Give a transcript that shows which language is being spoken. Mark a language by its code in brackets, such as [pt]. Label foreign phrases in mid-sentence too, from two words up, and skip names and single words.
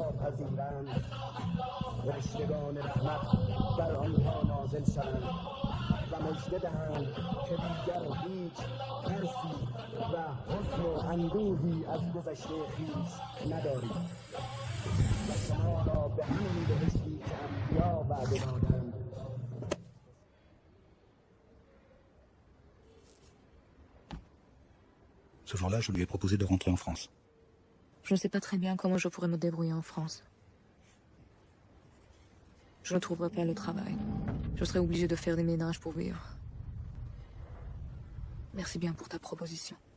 [fa] پذیرند فرشتگان رحمت بر آنها نازل شوند و مژده دهند که دیگر هیچ ترسی و حزن و اندوهی از گذشته خویش ندارید و شما را به همین بهشتی که انبیا وعده دادند. [fr] Ce jour-là, je lui ai proposé de rentrer en France. Je ne sais pas très bien comment je pourrais me débrouiller en France. Je ne trouverai pas le travail. Je serai obligée de faire des ménages pour vivre. Merci bien pour ta proposition.